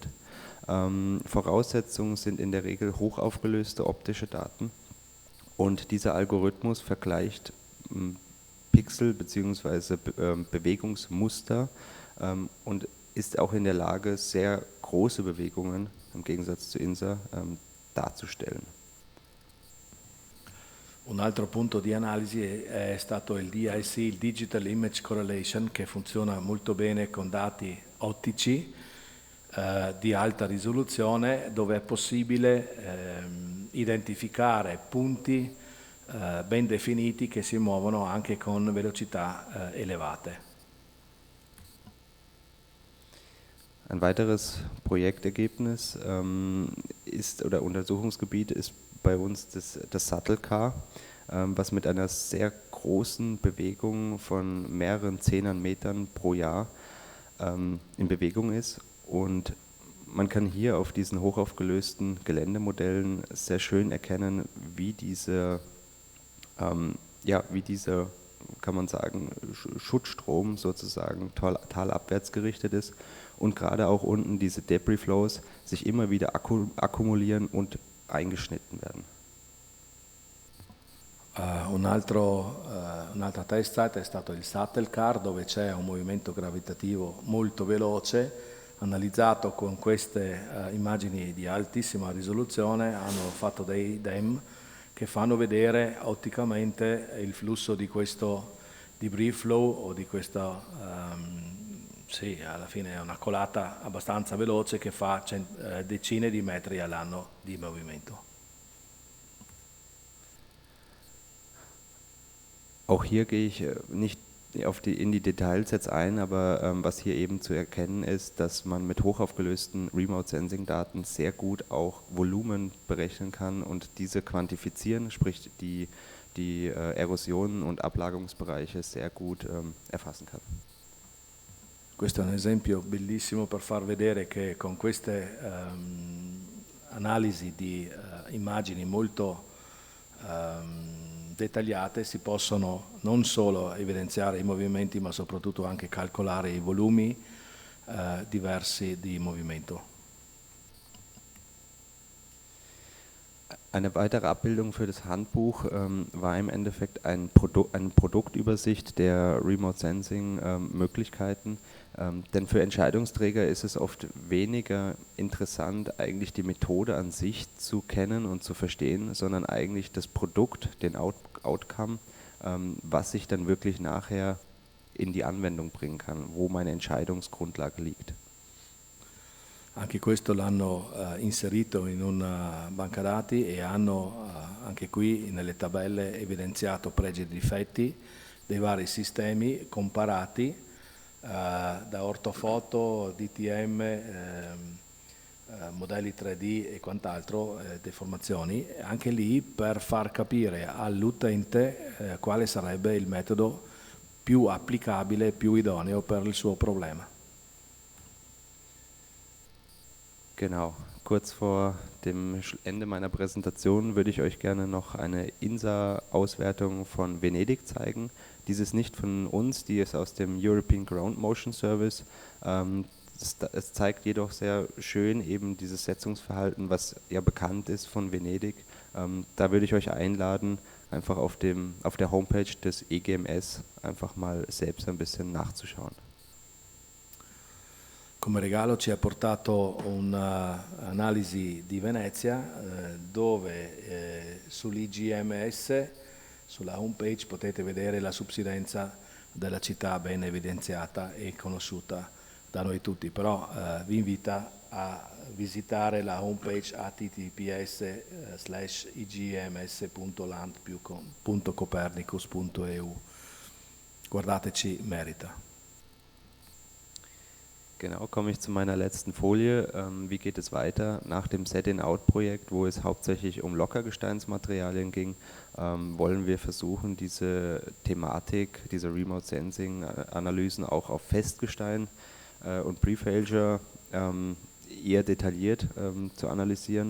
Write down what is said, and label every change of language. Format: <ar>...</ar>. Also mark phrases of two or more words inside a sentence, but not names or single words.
<de>Voraussetzungen sind in der Regel hochaufgelöste optische Daten und dieser Algorithmus vergleicht Pixel bzw. Bewegungsmuster und ist auch in der Lage, sehr große Bewegungen, im Gegensatz zu INSA, darzustellen.</de> <it>Un altro punto di analisi è stato il DIC, il</it> <en>Digital Image Correlation,</en> <it>che funziona molto bene con dati ottici di alta risoluzione, dove è possibile identificare punti ben definiti che si muovono anche con velocità elevate.</it> <de>Ein weiteres Projektergebnis oder Untersuchungsgebiet ist bei uns das Shuttle Car, was mit einer sehr großen Bewegung von mehreren Zehnern Metern pro Jahr in Bewegung ist. Und man kann hier auf diesen hochaufgelösten Geländemodellen sehr schön erkennen, wie dieser, kann man sagen, Schutzstrom sozusagen talabwärts gerichtet ist und gerade auch unten diese</de> <en>Debris Flows</en> <de>sich immer wieder akkumulieren und eingeschnitten werden.</de> <it>Un'altra</it> <en>test site</en> <it>è stato il Shuttle Car, dove c'è un movimento gravitativo molto veloce, analizzato con queste immagini di altissima risoluzione. Hanno fatto dei DEM che fanno vedere otticamente il flusso di questo</it> <en>debris flow</en> <it>o di questa, alla fine è una colata abbastanza veloce che fa decine di metri all'anno di movimento.</it> <de>Auch hier gehe ich nicht in die Details jetzt ein, aber was hier eben zu erkennen ist, dass man mit hochaufgelösten Remote-Sensing-Daten sehr gut auch Volumen berechnen kann und diese quantifizieren, sprich die Erosionen und Ablagerungsbereiche sehr gut erfassen kann.</de> <it>Questo è un esempio bellissimo per far vedere che con queste analisi di immagini molto dettagliate si possono non solo evidenziare i movimenti ma soprattutto anche calcolare i volumi diversi di movimento.</it> <de>Eine weitere Abbildung für das Handbuch war im Endeffekt eine Produktübersicht der</de> <en>Remote Sensing</en> <de>Möglichkeiten, denn für Entscheidungsträger ist es oft weniger interessant, eigentlich die Methode an sich zu kennen und zu verstehen, sondern eigentlich das Produkt, den Outcome, was ich dann wirklich nachher in die Anwendung bringen kann, wo meine Entscheidungsgrundlage liegt.</de> <it>Anche questo l'hanno inserito in una banca dati e hanno anche qui nelle tabelle evidenziato pregi e difetti dei vari sistemi comparati da ortofoto, DTM, modelli 3D e quant'altro, deformazioni, anche lì per far capire all'utente quale sarebbe il metodo più applicabile, più idoneo per il suo problema.</it> <de>Genau. Kurz vor dem Ende meiner Präsentation würde ich euch gerne noch eine INSA-Auswertung von Venedig zeigen. Dies ist nicht von uns, die ist aus dem European Ground Motion Service. Es zeigt jedoch sehr schön eben dieses Setzungsverhalten, was ja bekannt ist von Venedig. Da würde ich euch einladen, einfach auf der Homepage des EGMS einfach mal selbst ein bisschen nachzuschauen.</de> <it>Come regalo ci ha portato un'analisi di Venezia dove sull'IGMS, sulla homepage, potete vedere la subsidenza della città ben evidenziata e conosciuta da noi tutti, però vi invita a visitare la homepage https://igms.land.copernicus.eu. Guardateci, merita.</it> <de>Genau, komme ich zu meiner letzten Folie. Wie geht es weiter? Nach dem Set-in-Out-Projekt, wo es hauptsächlich um Lockergesteinsmaterialien ging, wollen wir versuchen, diese Thematik, diese Remote-Sensing-Analysen auch auf Festgestein und Pre-Failure eher detailliert zu analysieren.</de>